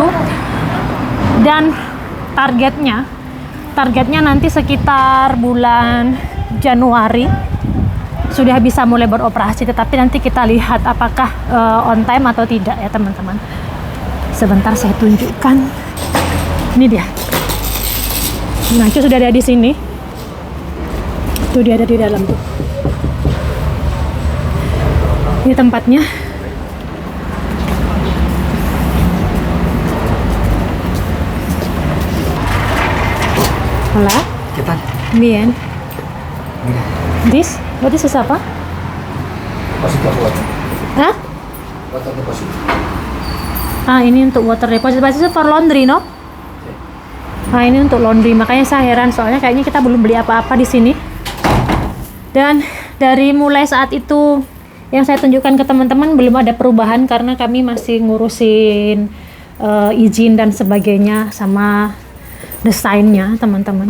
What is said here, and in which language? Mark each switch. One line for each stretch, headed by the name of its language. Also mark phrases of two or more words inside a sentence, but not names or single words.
Indonesian: Dan targetnya nanti sekitar bulan Januari sudah bisa mulai beroperasi, tetapi nanti kita lihat apakah
English: on time
Indonesian: atau tidak ya teman-teman. Sebentar saya tunjukkan. Ini dia. Nah, itu sudah ada di sini. Tuh dia ada di dalam tuh. Ini tempatnya.
Spanish: Hola. ¿Qué tal? Bien. Mira,
English: This? What is this apa?
Spanish: depósito de water. Hah?
English: Water deposit.
Indonesian: Ah, ini untuk
English: water deposit.
Indonesian: Pasti itu
English: for laundry, no?
Indonesian: Nah, ini untuk laundry. Makanya saya heran, soalnya kayaknya kita belum beli apa-apa di sini. Dan dari mulai saat itu yang saya tunjukkan ke teman-teman belum ada perubahan karena kami masih ngurusin izin dan sebagainya sama desainnya teman-teman.